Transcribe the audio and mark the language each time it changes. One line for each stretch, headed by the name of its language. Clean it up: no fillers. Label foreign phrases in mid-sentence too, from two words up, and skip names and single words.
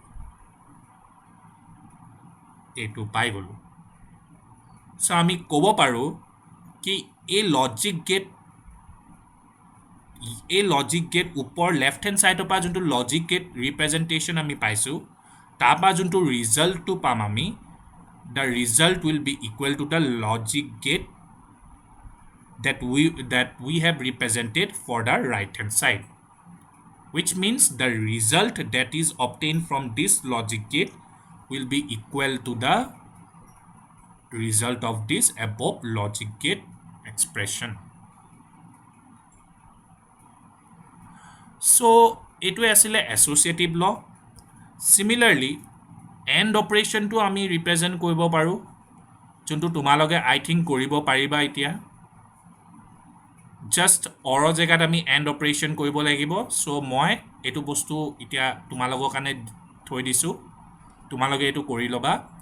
Assamese: এইটো পাই গ'লোঁ চ' আমি ক'ব পাৰোঁ কি এই
English: logic gate
Assamese: ওপৰ
English: left hand side
Assamese: পৰা যোনটো
English: logic gate representation
Assamese: আমি পাইছোঁ তাৰ পৰা যোনটো ৰিজাল্টটো পাম আমি
English: the result will be equal to the logic gate that we have represented for the right hand side which means the result that is obtained from this logic gate will be equal to the result of this above logic gate expression
Assamese: so এইটোৱে আছিলে
English: associative law similarly and operation
Assamese: আমি ৰিপ্ৰেজেণ্ট কৰিব পাৰোঁ যোনটো তোমালোকে
English: I think
Assamese: কৰিব পাৰিবা এতিয়া
English: just or
Assamese: জেগাত আমি
English: and operation
Assamese: কৰিব লাগিব চ' মই এইটো বস্তু এতিয়া তোমালোকৰ কাৰণে থৈ দিছোঁ তোমালোকে এইটো কৰি ল'বা